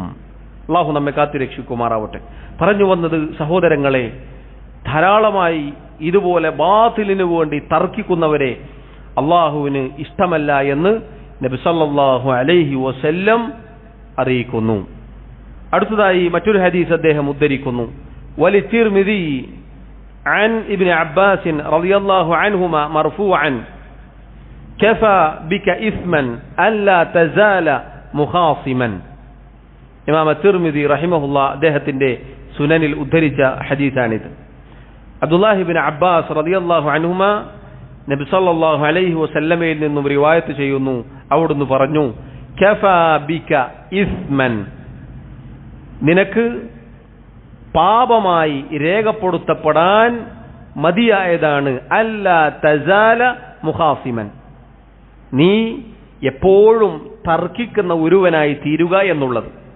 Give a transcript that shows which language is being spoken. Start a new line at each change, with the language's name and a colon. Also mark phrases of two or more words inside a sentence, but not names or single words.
Malayalam: അള്ളാഹു നമ്മെ കാത്തുരക്ഷിക്കുമാറാവട്ടെ. പറഞ്ഞു വന്നത് സഹോദരങ്ങളെ, ധാരാളമായി ഇതുപോലെ ബാത്തിലിനു വേണ്ടി തർക്കിക്കുന്നവരെ അള്ളാഹുവിന് ഇഷ്ടമല്ല എന്ന് നബി
Arabic: صلى الله عليه وسلم
Malayalam: അറിയിക്കുന്നു. അടുത്തതായി മറ്റൊരു ഹദീസ് അദ്ദേഹം ഉദ്ധരിക്കുന്നു.
Arabic: വലി തിർമിദി عن ابن عباس رضي الله عنهما مرفوعا كفى بك إثما ألا تزال مخاصما.
Malayalam: ഇമാം തിർമിദി റഹിമഹുല്ലാ അദ്ദേഹത്തിന്റെ സുനനിൽ ഉദ്ധരിച്ച ഹദീസാണിത്. അബ്ദുല്ലാഹി ഇബ്നു അബ്ബാസ്
Arabic: رضي الله عنهما
Malayalam: നബി
Arabic: صلى الله عليه
Malayalam: വസല്ലമയിൽ നിന്നും റിവായത്ത് ചെയ്യുന്നു. അവിടുന്ന് പറഞ്ഞു,
Arabic: كفى بك إثما,
Malayalam: നിനക്ക് പാപമായി രേഖപ്പെടുത്തപ്പെടാൻ മതിയായതാണ്
Arabic: ألا تزال مخاصما,
Malayalam: നീ എപ്പോഴും തർക്കിക്കുന്ന ഒരുവനായി തീരുക എന്നുള്ളത്.